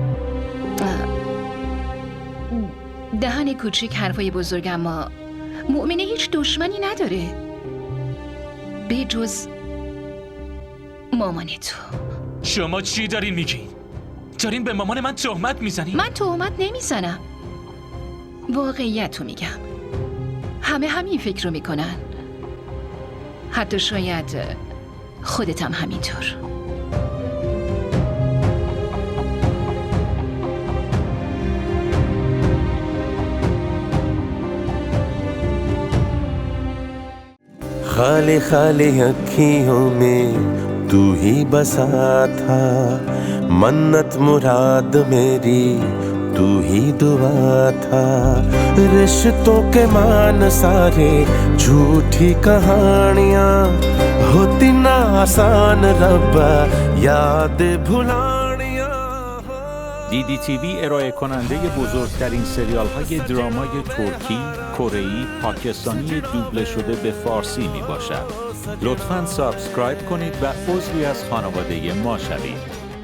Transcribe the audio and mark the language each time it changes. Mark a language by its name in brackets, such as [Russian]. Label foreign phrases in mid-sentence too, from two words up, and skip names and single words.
[Persian] دهن کوچیک حرفای بزرگ، اما مؤمنه هیچ دشمنی نداره به جز مامان تو. شما چی دارین میگین؟ دارین به مامان من تهمت میزنین؟ من تهمت نمیزنم، واقعیت رو میگم. همه همین فکر رو میکنن، حتی شاید خودت هم همینطور. [Hindi] खाली खाली अखियों में तू ही बसा था, मन्नत मुराद मेरी तू ही दुआ था। रिश्तों के मान सारे झूठी कहानियाँ, होती ना आसान रब्बा याद भुलानियाँ। [Persian] DDTV ارائه کننده بزرگترین سریال های درامای ترکی، کره‌ای، پاکستانی دوبله شده به فارسی می باشد. لطفاً سابسکرایب کنید و عضوی از خانواده ما شوید.